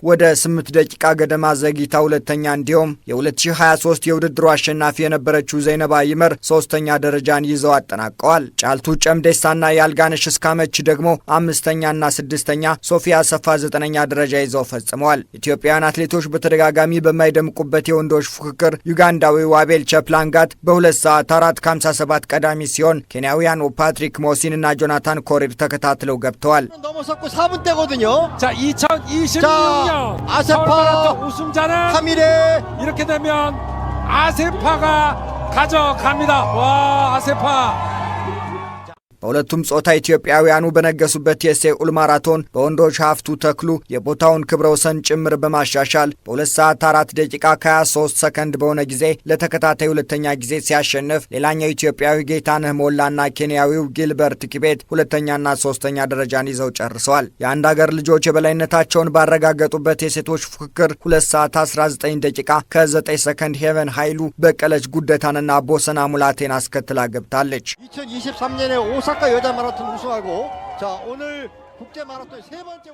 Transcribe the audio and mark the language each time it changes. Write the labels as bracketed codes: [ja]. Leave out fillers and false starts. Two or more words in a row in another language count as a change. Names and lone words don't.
[am] ወደ 8 ደቂቃ ገደማ ዘግይታ ሁለተኛ እንዲሁም የ2023 የውድድሩ አሸናፊ የነበረችው ዘይነባ ይመር 3ኛ ደረጃን ይዘው አጠናቀዋል። ጫልቱ ጨምዴሳና ያልጋነሽ እስካመች ደግሞ 5ኛና 6ኛ፣ ሶፊያ ሰፋ 9ኛ ደረጃ ይዘው ፈጽመዋል። ኢትዮጵያውያን አትሌቶች በተደጋጋሚ በማይደምቁበት የወንዶች ፉክክር ዩጋንዳዊው አቤል ቸፕላንጋት በ2 ሰዓት 4:57 ቀዳሚ ሲሆን ኬንያውያኑ ፓትሪክ ሞሲንና ጆናታን ኮሪር ተከታትለው ገብተዋል። [ko] 자, 2026년 아세파 우승자는 3일에 이렇게 되면 아세파가 가져갑니다. 와, 아세파. [am] በሁለቱም ጾታ ኢትዮጵያውያኑ በነገሱበት የሴኡል ማራቶን በወንዶች ሀፍቱ ተክሉ የቦታውን ክብረ ወሰን ጭምር በማሻሻል በ2 ሰዓት 4 ደቂቃ ከ23 ሰከንድ በሆነ ጊዜ ለተከታታይ ሁለተኛ ጊዜ ሲያሸንፍ፣ ሌላኛው ኢትዮጵያዊ ጌታነህ ሞላና ኬንያዊው ጊልበርት ኪቤት ሁለተኛና 3ኛ ደረጃን ይዘው ጨርሰዋል። የአንድ ሀገር ልጆች የበላይነታቸውን ባረጋገጡበት የሴቶች ፉክክር 2 ሰዓት 19 ደቂቃ ከ9 ሰከንድ ሄቨን ኃይሉ በቀለች ጉደታንና ቦሰና ሙላቴን አስከትላ ገብታለች። [ko] 2023년에 오사카 여자 마라톤 우승하고 자 오늘 국제 마라톤 3번째